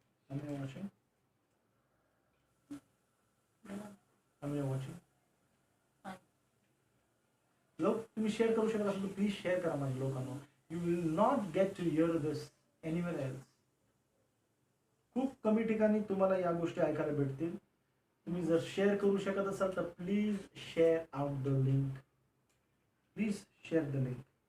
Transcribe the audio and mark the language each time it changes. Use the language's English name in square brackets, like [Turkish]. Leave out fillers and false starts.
[English] Am I watching? Am I watching? [Marathi] लोक तुम्ही share करू शकत असाल तर प्लीज शेअर करा माझ्या लोकांना. [English] You will not get to hear this anywhere else. [Marathi] खूप कमी ठिकाणी तुम्हाला या गोष्टी ऐकायला भेटतील. तुम्ही जर शेअर करू शकत असाल तर [English] Please share out the link. Please share the link.